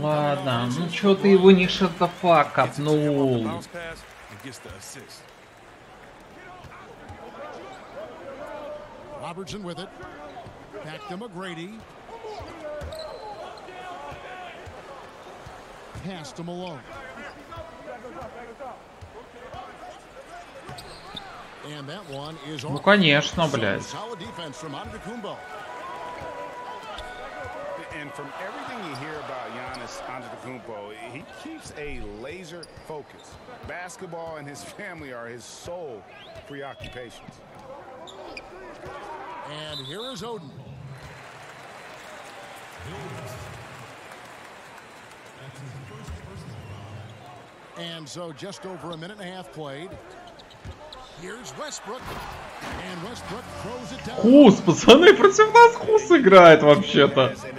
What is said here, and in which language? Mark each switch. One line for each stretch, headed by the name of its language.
Russian: ладно, ну чё ты его не шатафа копнул?
English: Bounce pass and gets the assist. Robertson with it. Back to McGrady. Pass to Malone. And that one is
Russian: Ну конечно, блядь.
English: solid defense from Antetokounmpo. And from everything you hear about Giannis Antetokounmpo, he keeps a laser focus. Basketball and his family are his sole preoccupations. And here is Oden. And so just over a minute and a half played. Here's Westbrook. And Westbrook throws it down.
Russian: Хус, пацаны, против нас Хус играет вообще-то.